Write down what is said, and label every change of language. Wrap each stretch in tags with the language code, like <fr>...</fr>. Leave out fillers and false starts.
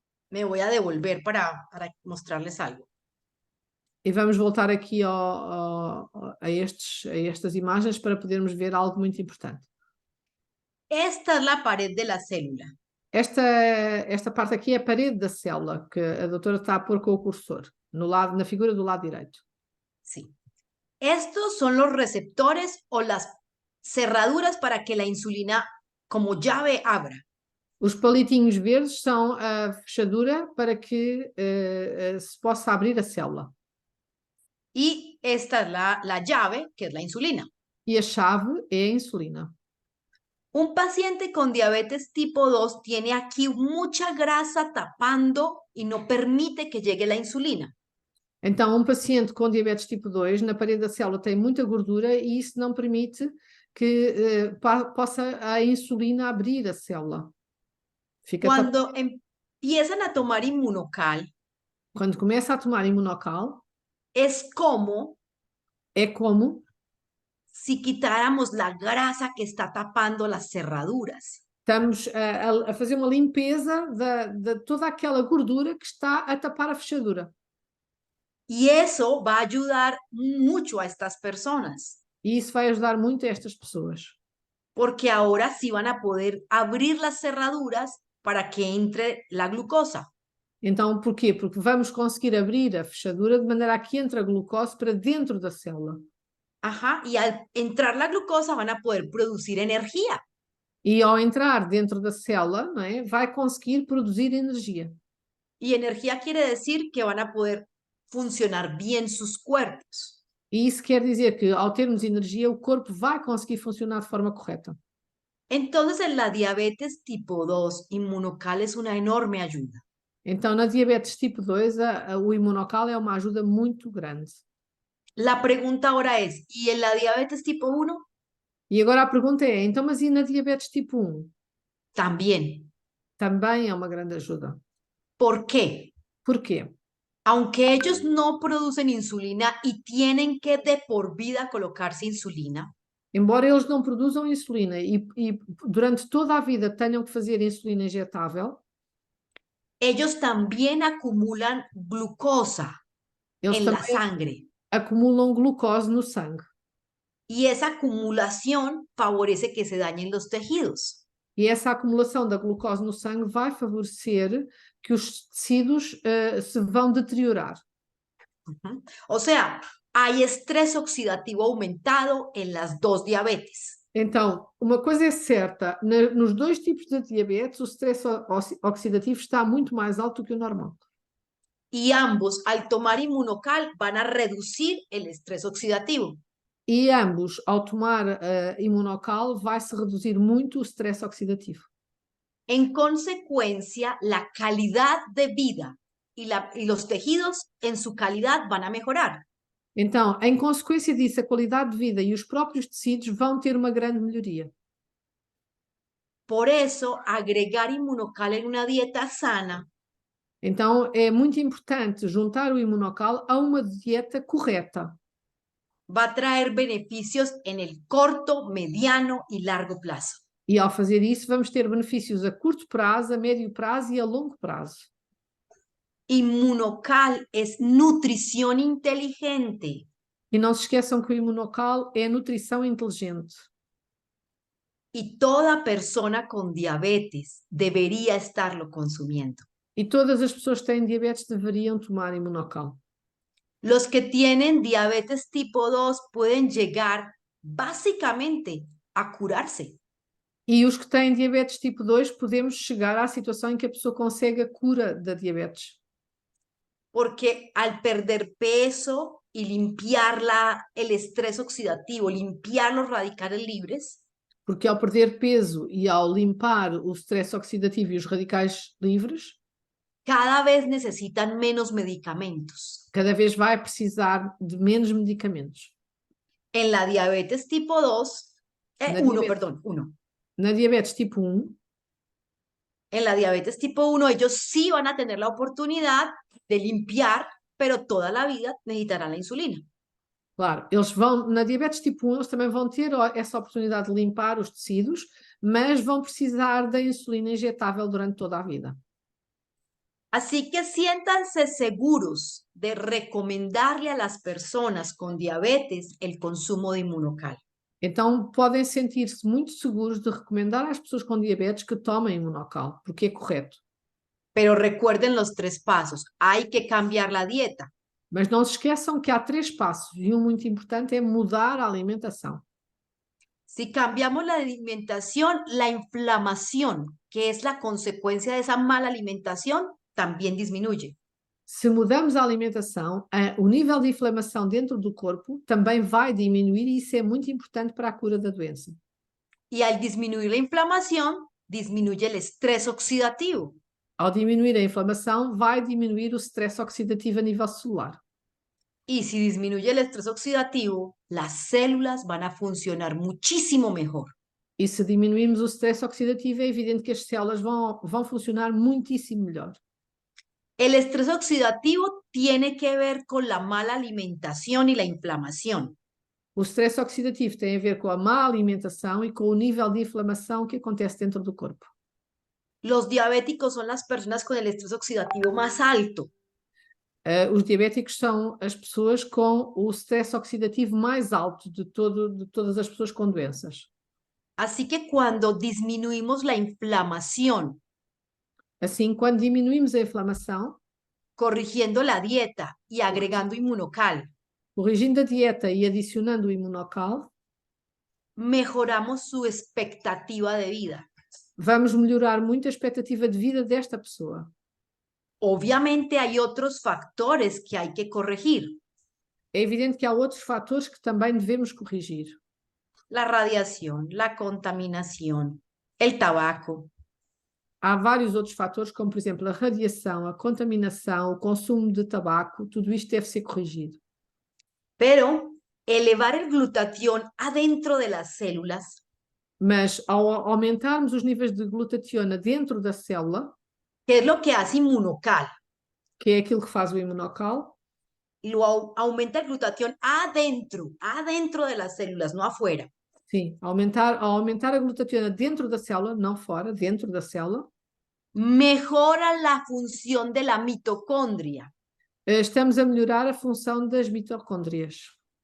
<es>Me voy a devolver para mostrarles algo.</es> <pt>E vamos voltar aqui a estas imagens para podermos ver algo muito importante.</pt> <es>Esta es la pared de la célula.</es> <pt>Esta parte aqui é a parede da célula, que a doutora está a pôr com o cursor, na figura do lado direito.</pt> <es>Sí. Estos son los receptores o las cerraduras para que la insulina como llave abra.</es> <pt>Os palitinhos verdes são a fechadura para que se possa abrir a célula.</pt> <es>Y esta es la llave, que es la insulina.</es> <pt>E a chave é a insulina.</pt> <es>Un paciente con diabetes tipo 2 tiene aquí mucha grasa tapando y no permite que llegue la insulina.</es> <pt>Então, paciente com diabetes tipo 2, na parede da célula tem muita gordura e isso não permite que possa a insulina abrir a célula.</pt> <es>Cuando empiezan a tomar inmunocal,</es> <pt>quando começa a tomar imunocal,</pt> <es>es como si quitáramos la grasa que está tapando las cerraduras.</es> <pt>Estamos a fazer uma limpeza de toda aquela gordura que está a tapar a fechadura.</pt> <es>Y eso va a ayudar mucho a estas personas.</es> <pt>E isso vai ajudar muito a estas pessoas.</pt> <es>Porque ahora sí van a poder abrir las cerraduras para que entre la glucosa.</es> <pt>Então, porquê? Porque vamos conseguir abrir a fechadura de maneira a que entre a glucose para dentro da célula.</pt> <es>Ajá, y al entrar la glucosa van a poder producir energía.</es> <pt>E ao entrar dentro da célula, não é, vai conseguir produzir energia.</pt> <es>Y energía quiere decir que van a poder funcionar bien sus cuerpos.</es> <pt>E isso quer dizer que, ao termos energia, o corpo vai conseguir funcionar de forma correta.</pt> <es>Entonces, en la diabetes tipo 2, inmunocal es una enorme ayuda.</es> <pt>Então, na diabetes tipo 2, o imunocal é uma ajuda muito grande.</pt> <es>La pregunta ahora es, ¿y en la diabetes tipo 1?</es> <pt>E agora a pergunta é, então, mas e na diabetes tipo 1?</pt> <es>También.</es> <pt>Também é uma grande ajuda.</pt> <es>¿Por qué?</es> <pt>Porquê?</pt> <es>Aunque ellos no producen insulina y tienen que de por vida colocarse insulina,</es> <pt>Embora eles não produzam insulina e durante toda a vida tenham que fazer insulina injetável,</pt> <es>ellos también acumulan glucosa</es> <pt>eles</pt> <es>en la</es> <pt>também</pt> <es>sangre.</es> <pt>acumulam glucose no sangue.</pt> <es>Y esa acumulación favorece que se dañen los tejidos.</es> <pt>E essa acumulação da glucose no sangue vai favorecer que os tecidos se vão deteriorar.</pt> <es>O sea, hay estrés oxidativo aumentado en las dos diabetes.</es> <pt>Então, uma coisa é certa, nos dois tipos de diabetes, o stress oxidativo está muito mais alto do que o normal.</pt> <es>Y ambos, al tomar inmunocal, van a reducir el estrés oxidativo.</es> <pt>E ambos, ao tomar imunocal, vai-se reduzir muito o stress oxidativo.</pt> <es>En consecuencia, la calidad de vida y los tejidos en su calidad van a mejorar.</es> <pt>Então, em consequência disso, a qualidade de vida e os próprios tecidos vão ter uma grande melhoria.</pt> <es>Por eso, agregar inmunocal en una dieta sana</es> <pt>Então, é muito importante juntar o imunocal a uma dieta correta.</pt> <es>va a traer beneficios en el corto, mediano y largo plazo.</es> <pt>E ao fazer isso, vamos ter benefícios a curto prazo, a médio prazo e a longo prazo.</pt> <es>Inmunocal es nutrición inteligente.</es> <pt>E não se esqueçam que o imunocal é nutrição inteligente.</pt> <es>Y toda persona con diabetes debería estarlo consumiendo.</es> <pt>E todas as pessoas que têm diabetes deveriam tomar imunocal.</pt> <es>Los que tienen diabetes tipo 2 pueden llegar básicamente a curarse.</es> <pt>E os que têm diabetes tipo 2, podemos chegar à situação em que a pessoa consegue a cura da diabetes.</pt> <es>Porque al perder peso y limpiar el estrés oxidativo, limpiar los radicales libres,</es> <pt>Porque ao perder peso e ao limpar o stress oxidativo e os radicais livres,</pt> <es>cada vez necesitan menos medicamentos.</es> <pt>cada vez vai precisar de menos medicamentos.</pt> <es>En la diabetes tipo 2, La 1, diabetes. perdón, 1.</es> <pt>Na diabetes tipo 1,</pt> <es>En la diabetes tipo 1, ellos sí van a tener la oportunidad de limpiar, pero toda la vida necesitarán la insulina.</es> <pt>claro, na diabetes tipo 1, eles também vão ter essa oportunidade de limpar os tecidos, mas vão precisar da insulina injetável durante toda a vida.</pt> <es>Así que siéntanse seguros de recomendarle a las personas con diabetes el consumo de inmunocal.</es> <pt>Então, podem sentir-se muito seguros de recomendar às pessoas com diabetes que tomem imunocal, porque é correto.</pt> <es>Pero recuerden los 3 pasos. Hay que cambiar la dieta.</es> <pt>Mas não se esqueçam que há 3 passos, e um muito importante é mudar a alimentação.</pt> <es>Si cambiamos la alimentación, la inflamación, que es la consecuencia de esa mala alimentación, también disminuye.</es> <pt>Se mudamos a alimentação, o nível de inflamação dentro do corpo também vai diminuir e isso é muito importante para a cura da doença.</pt> <es>Y al disminuir la inflamación, disminuye el estrés oxidativo.</es> <pt>Ao diminuir a inflamação, vai diminuir o stress oxidativo a nível celular.</pt> <es>Y si disminuye el estrés oxidativo, las células van a funcionar muchísimo mejor.</es> <pt>E se diminuirmos o stress oxidativo, é evidente que as células vão funcionar muitíssimo melhor.</pt> <es>El estrés oxidativo tiene que ver con la mala alimentación y la inflamación.</es> <pt>O stress oxidativo tem a ver com a má alimentação e com o nível de inflamação que acontece dentro do corpo.</pt> <es>Los diabéticos son las personas con el estrés oxidativo más alto.</es> <pt>Os diabéticos são as pessoas com o stress oxidativo mais alto de todas as pessoas com doenças.</pt> <es>Así que cuando disminuimos la inflamación,</es> <pt>Assim, quando diminuímos a inflamação,</pt> <es>corrigiendo la dieta y agregando inmunocal,</es> <pt>corrigindo a dieta e adicionando o imunocal,</pt> <es>mejoramos su expectativa de vida.</es> <pt>vamos melhorar muito a expectativa de vida desta pessoa.</pt> <es>Obviamente hay otros factores que hay que corregir.</es> <pt>É evidente que há outros fatores que também devemos corrigir.</pt> <es>La radiación, la contaminación, el tabaco.</es> <pt>Há vários outros fatores, como por exemplo a radiação, a contaminação, o consumo de tabaco, tudo isto deve ser corrigido.</pt> <es>Pero elevar el glutatión adentro de las células,</es> <pt>Mas ao aumentarmos os níveis de glutationa dentro da célula,</pt> <es>que es lo que hace inmunocal,</es> <pt>que é aquilo que faz o imunocal,</pt> <es>aumenta el glutatión adentro de las células, no afuera.</es> <pt>sim, ao aumentar a glutationa dentro da célula, não fora, dentro da célula,</pt> <es>Mejora la función de la mitocondria.</es> <pt>estamos a melhorar a função das mitocôndrias.</pt>